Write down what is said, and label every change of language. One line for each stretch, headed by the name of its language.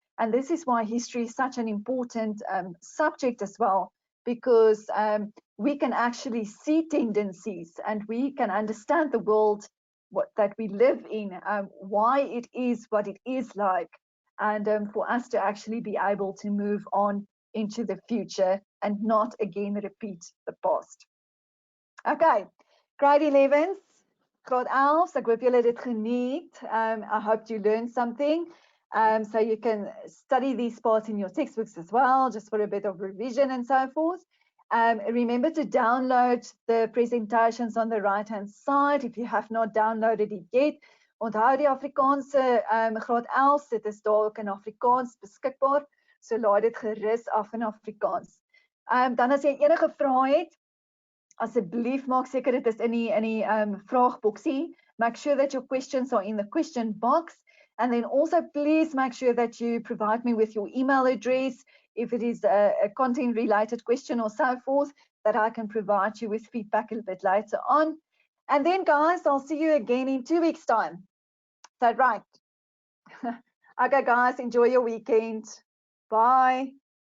English: And this is why history is such an important subject as well, because we can actually see tendencies, and we can understand the world that we live in, why it is what it is like, and for us to actually be able to move on into the future and not again repeat the past.
Afrikaans: Okay, grade 11s, graad 11s, ek hoop julle het dit geniet.
English: I hope you learned something. So you can study these parts in your textbooks as well, just for a bit of revision and so forth. Remember to download the presentations on the right-hand side if you have not downloaded it yet.
Afrikaans: Onthou die Afrikaanse graad 11, dit is daar ook in Afrikaans beskikbaar, so laai dit gerus af in Afrikaans. Dan as jy enige vrae het, asseblief maak seker dit is in die vraagboksie.
English: Make sure that your questions are in the question box, and then also please make sure that you provide me with your email address if it is a content related question or so forth, that I can provide you with feedback a little bit later on. And then guys, I'll see you again in 2 weeks time. Is that right? Okay guys, enjoy your weekend. Bye.